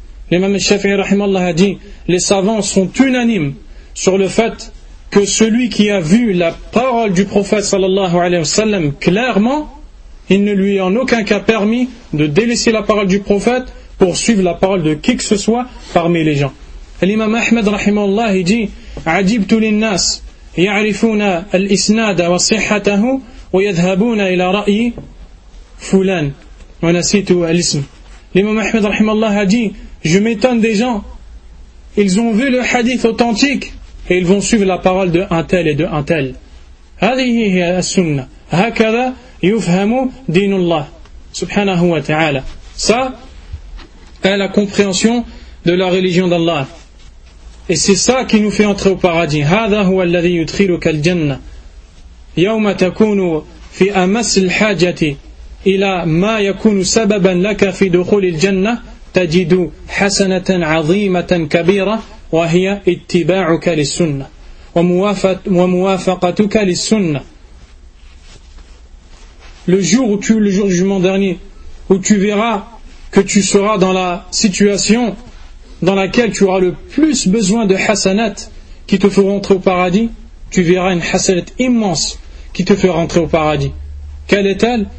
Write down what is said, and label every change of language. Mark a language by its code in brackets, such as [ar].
[fr] L'imam al-Shafi'i rahimallah a dit, les savants sont unanimes sur le fait que celui qui a vu la parole du prophète sallallahu alayhi wa sallam clairement, ils ne lui ont en aucun cas permis de délaisser la parole du prophète pour suivre la parole de qui que ce soit parmi les gens. L'imam Ahmed rahimahullah il dit [ar] عجبتُ للناس يعرفون الإسناد وصحته ويذهبون إلى رأي فلان ونسيت الاسم. [fr] L'imam Ahmed rahimahullah a dit je m'étonne des gens, ils ont vu le hadith authentique et ils vont suivre la parole de un tel et de un tel. [ar] هذه هي السنة هكذا يفهم دين الله سبحانه وتعالى. [fr] Ça est la compréhension de la religion d'Allah. Et c'est ça qui nous fait entrer au paradis. [ar] هذا هو الذي يدخلك الجنة يوم تكون في أمس الحاجة إلى ما يكون سببا لك في دخول الجنة تجد حسنة عظيمة كبيرة وهي اتباعك للسنة وموافقتك للسنة. [fr] Le jour du jugement dernier, où tu verras que tu seras dans la situation dans laquelle tu auras le plus besoin de hasanat qui te feront entrer au paradis, tu verras une hasanat immense qui te fera entrer au paradis. Quelle est-elle?